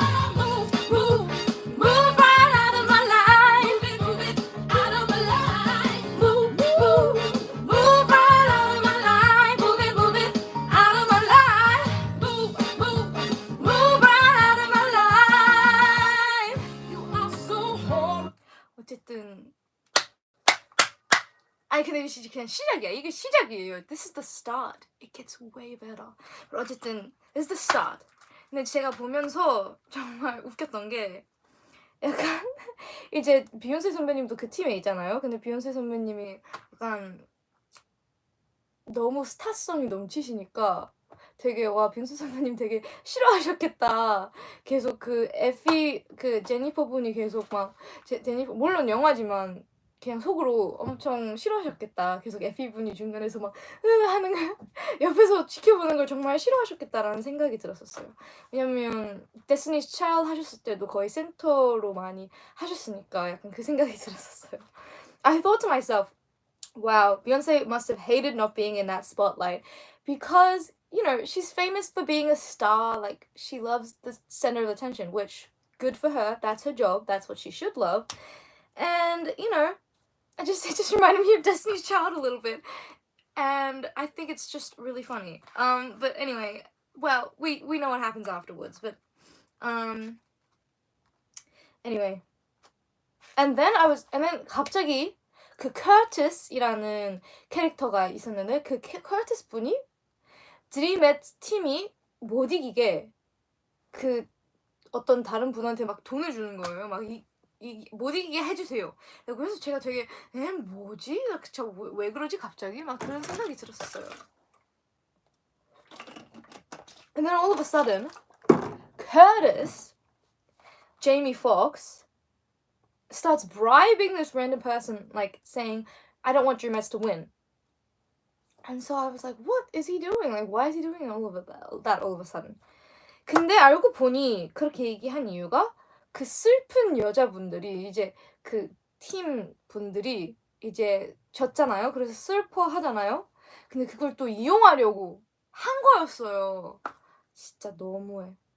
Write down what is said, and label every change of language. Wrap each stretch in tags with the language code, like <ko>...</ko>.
<en>Move right out of my life. Move it out of my life. Move right out of my life. Move it out of my life. Move right out of my life. You are so horrible.</en> <ko>어쨌든 아니 근데 이게 그냥 시작이야. 이게 시작이에요.</ko> <en>This is the start. It gets way better.</en> <ko>어쨌든</ko> <en>this is the start.</en> <ko>근데 제가 보면서 정말 웃겼던 게 약간 이제 비욘세 선배님도 그 팀에 있잖아요. 근데 비욘세 선배님이 약간 너무 스타성이 넘치시니까 되게 와 비욘세 선배님 되게 싫어하셨겠다. 계속 그 에피 그 제니퍼 분이 계속 막 제니퍼 물론 영화지만 그냥 속으로 엄청 싫어하셨겠다. 계속 에피 분이 중간에서 막 하는 거 옆에서 지켜보는 걸 정말 싫어하셨겠다라는 생각이 들었었어요. 왜냐면 데스티니's 차일드 하셨을 때도 거의 센터로 많이 하셨으니까 약간 그 생각이 들었었어요.</ko> <en>I thought to myself, wow, Beyonce must have hated not being in that spotlight because, you know, she's famous for being a star. Like, she loves the center of attention, which, good for her. That's her job. That's what she should love. And, you know, it just reminded me of Destiny's Child a little bit. And I think it's just really funny. But anyway, well, we know what happens afterwards. But, anyway. And then</en> <ko>갑자기 그 커티스이라는 캐릭터가 있었는데 그 커티스 분이 드림앳 팀이 못 이기게 그 어떤 다른 분한테 막 돈을 주는 거예요. 막 못 이기게 해주세요. 그래서 제가 되게 뭐지? 왜 그러지 갑자기? 막 그런 생각이 들었어요.</ko> <en>And then all of a sudden, Curtis, Jamie Foxx, starts bribing this random person, like saying, I don't want Drew Mets to win. And so I was like, what is he doing? Like, why is he doing all of that all of a sudden?</en> <ko>근데 알고 보니 그렇게 얘기한 이유가 그 슬픈 여자분들이 이제 그 팀 분들이 이제 졌잖아요. 그래서 슬퍼하잖아요. 근데 그걸 또 이용하려고 한 거였어요. 진짜 너무해.</ko>